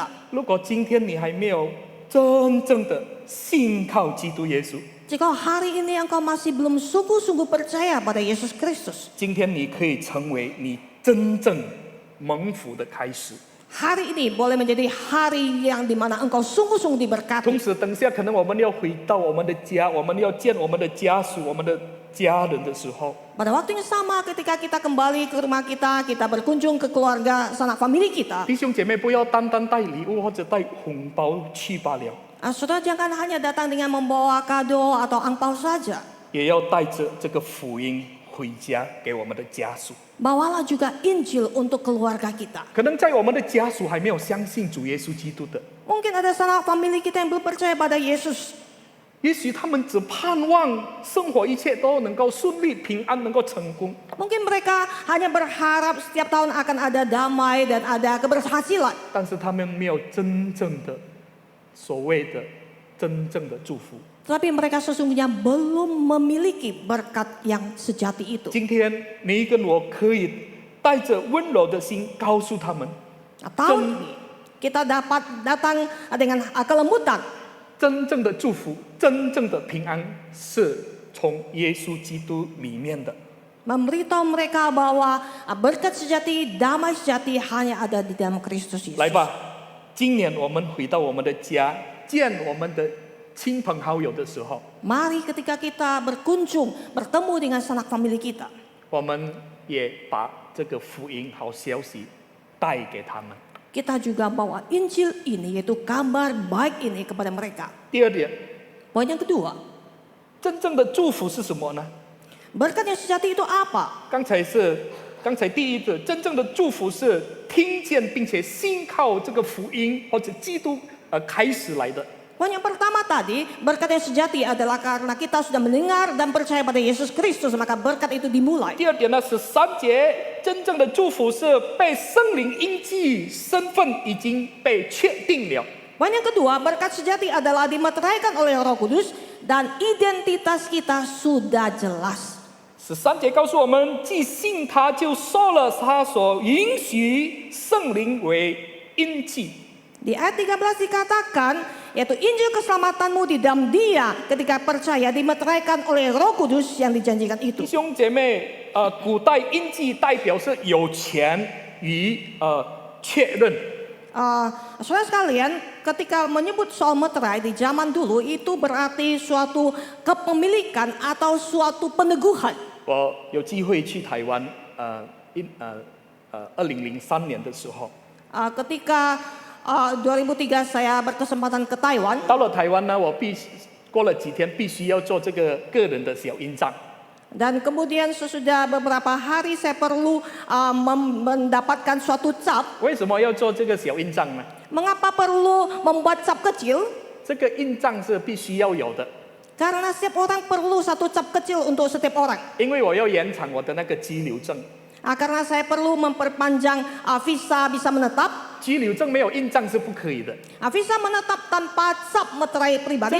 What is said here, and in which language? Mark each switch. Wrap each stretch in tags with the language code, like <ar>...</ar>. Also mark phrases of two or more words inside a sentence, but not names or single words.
<zh>如果今天你还没有真正的信靠基督耶稣，</zh> <id>Jika hari ini engkau masih belum sungguh-sungguh percaya pada Yesus Kristus,</id> <zh>今天你可以成为你真正蒙福的开始。</zh> <id>hari ini boleh menjadi hari yang dimana engkau sungguh-sungguh diberkati.</id> <zh>同时，等下可能我们要回到我们的家，我们要见我们的家属、我们的家人的时候，</zh> <id>Pada waktu yang sama ketika kita kembali ke rumah kita, kita berkunjung ke keluarga sanak famili kita.</id> <zh>弟兄姐妹不要单单带礼物或者带红包去罢了，</zh> <id>Saudara jangan hanya datang dengan membawa kado atau angpau saja.</id> <zh>也要带着这个福音回家给我们的家属。</zh> <id>Bawalah juga Injil untuk keluarga kita.</id> <zh>可能在我们的家属还没有相信主耶稣基督的，</zh> <id>Mungkin ada sanak famili kita yang belum percaya pada Yesus.</id> <zh>也许他们只盼望生活一切都能够顺利、平安，能够成功。</zh> <id>Mungkin mereka hanya berharap setiap tahun akan ada damai dan ada keberhasilan.</id> <zh>但是他们没有真正的所谓的真正的祝福。</zh> <id>Tetapi mereka sesungguhnya belum memiliki berkat yang sejati itu.</id> <zh>今天你跟我可以带着温柔的心告诉他们，</zh> <id>Tahun ini kita dapat datang dengan kelembutan.</id> <zh>真正的祝福、真正的平安是从耶稣基督里面的。</zh> <id>Memberitahu mereka bahwa berkat sejati, damai sejati hanya ada di dalam Kristus Yesus.</id> <zh>来吧，今年我们回到我们的家，见我们的亲朋好友的时候，</zh> <id>Mari ketika kita berkunjung, bertemu dengan sanak famili kita,</id> <zh>我们也把这个福音好消息带给他们。</zh> <id>kita juga bawa Injil ini, yaitu kabar baik ini kepada mereka.</id> <zh>第二点，</zh> <id>Poin yang kedua,</id> <zh>真正的祝福是什么呢？</zh> <id>berkat yang sejati itu apa?</id> <zh>刚才第一个，真正的祝福是听见并且信靠这个福音或者基督开始来的。</zh> <id>Poin yang pertama tadi, berkat yang sejati adalah karena kita sudah mendengar dan percaya pada Yesus Kristus, maka berkat itu dimulai.</id> <zh>第二点呢，13节，真正的祝福是被圣灵印记，身份已经被确定了。</zh> <id>Poin yang kedua, berkat sejati adalah dimeteraikan oleh Roh Kudus dan identitas kita sudah jelas.</id> <zh>13 节告诉我们，既信他，就受了他所允许圣灵为印记。</zh> <id>Di ayat 13 dikatakan, yaitu Injil keselamatanmu di dalam Dia ketika percaya dimeteraikan oleh Roh Kudus yang dijanjikan</id> <zh>弟</zh> <id>itu.</id> <zh>兄姐妹，古代印记代表是有权与确认。</zh> <id>Saudara sekalian, ketika menyebut soal meterai di zaman dulu itu berarti suatu kepemilikan atau suatu peneguhan.</id> <zh>我有机会去台湾，2003年的时候，</zh> <id>Ketika 2003 saya berkesempatan ke Taiwan.</id> <zh>到了台湾呢，我过了几天必须要做这个个人的小印章。</zh> <id>Dan kemudian sesudah beberapa hari saya perlu mendapatkan suatu cap.</id> <zh>为什么要做这个小印章呢？</zh> <id>Mengapa perlu membuat cap kecil?</id> <zh>这个印章是必须要有的，</zh> <id>Karena setiap orang perlu satu cap kecil untuk setiap orang.</id> <zh>因为我要延长我的那个居留证。</zh> <id>Karena saya perlu memperpanjang visa bisa menetap.</id> <zh>居留证没有印章是不可以的。</zh> <id>Visa menetap tanpa cap meterai pribadi</id>